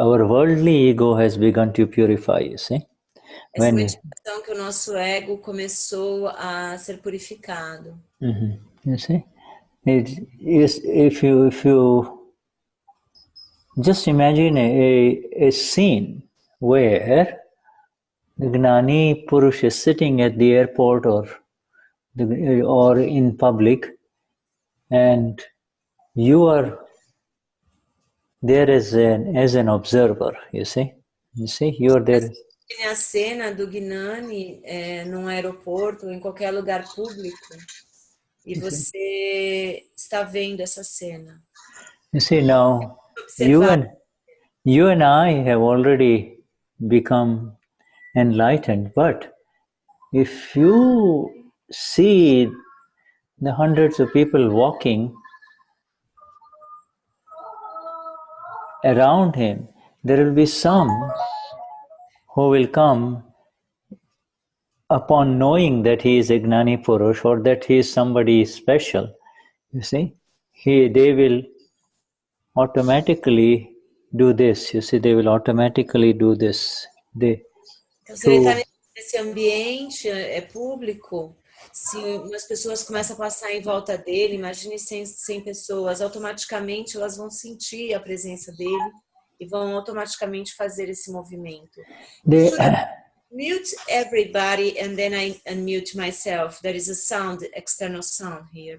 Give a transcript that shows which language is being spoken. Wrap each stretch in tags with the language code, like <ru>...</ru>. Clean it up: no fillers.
<en>Our worldly ego has begun to purify, you see?</en> <pt>essa é uma indicação que o nosso ego começou a ser purificado.</pt> <en>You see? It is, if you just imagine a scene where the Gnani Purush is sitting at the airport or in public, and you are there as an observer, you see? You see, you are there.</en> <pt>Tem a cena do Gnani num aeroporto ou em qualquer lugar público e você está vendo essa cena.</pt> <en>You see, now you and I have already become enlightened, but if you see the hundreds of people walking around him, there will be some who will come upon knowing that he is a Gnani Purush or that he is somebody special. You see, they will automatically do this. You see, they will automatically do this.</en> <pt>Então, se ele está nesse ambiente público, se umas pessoas começam a passar em volta dele, imagine 100 pessoas, automaticamente elas vão sentir a presença dele e vão automaticamente fazer esse movimento.</pt> <en>Mute everybody and then I unmute myself. There is a sound, external sound here.</en>